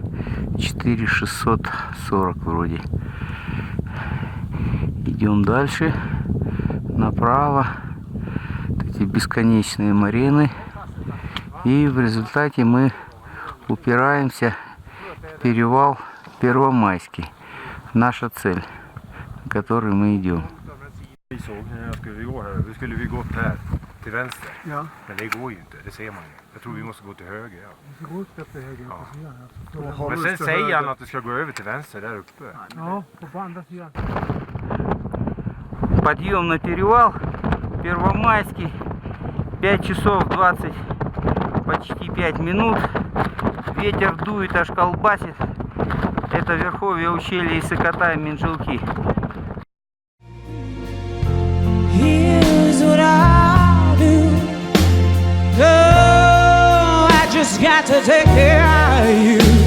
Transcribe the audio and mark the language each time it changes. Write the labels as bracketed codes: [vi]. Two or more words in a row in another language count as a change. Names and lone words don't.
[ru] 4640 вроде. Идем дальше, направо. Эти бесконечные марены. И в результате мы упираемся в перевал Первомайский. Naша цель, на которой мы идем. [sv] Skulle vi gått här till vänster? Ja. Men det går ju inte, det ser man ju. Jag tror vi måste gå till höger. Ja. Det går upp efter höger på sidan. Men sen säger han att det ska gå över till vänster där uppe. Ja, på andra sidan. [ru] Подъем на перевал Первомайский. 5 часов 20, почти 5 минут. Ветер дует, аж колбасит. Это верховье ущелья Иссык-Ата и Минджилки. [en] Here's what I do. Oh, I just got to take care of you.